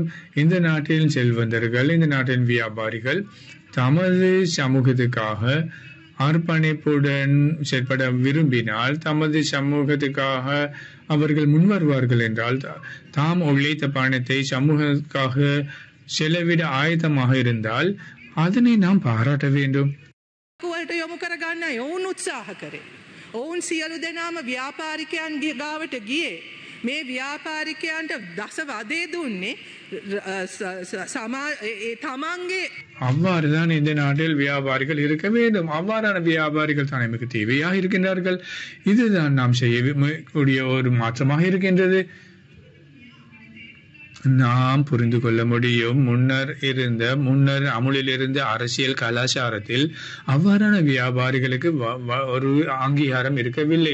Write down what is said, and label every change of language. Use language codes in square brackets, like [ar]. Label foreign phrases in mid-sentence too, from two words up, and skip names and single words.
[ta] இந்த நாட்டின் செல்வந்தர்கள், இந்த நாட்டின் வியாபாரிகள் தமது சமூகத்துக்காக அர்ப்பணிப்புடன் செயற்பட விரும்பினால், தமது சமூகத்துக்காக அவர்கள் முன்வருவார்கள் என்றால், தாம் உழைத்த பணத்தை சமூகத்துக்காக செலவிட ஆயத்தமாக இருந்தால் அதனை நாம் பாராட்ட வேண்டும். [si] වලට යොමු කරගන්න ඔවුන් උත්සාහ කරේ. ඔවුන් සියලු දෙනාම ව්‍යාපාරිකයන් ගාවට ගියේ. මේ ව්‍යාපාරිකයන්ට දස වදේ දුන්නේ තමන්ගේ. [ta] அவ்வாறுதான் இந்த நாட்டில் வியாபாரிகள் இருக்க வேண்டும். அவ்வாறான வியாபாரிகள் தான் நமக்கு தேவையாக இருக்கின்றார்கள். இதுதான் நாம் செய்யக்கூடிய ஒரு மாற்றமாக இருக்கின்றது. நாம் புரிந்து கொள்ள முடியும், முன்னர் அமுலில் இருந்த அரசியல் கலாச்சாரத்தில் அவ்வாறான வியாபாரிகளுக்கு ஒரு அங்கீகாரம் இருக்கவில்லை.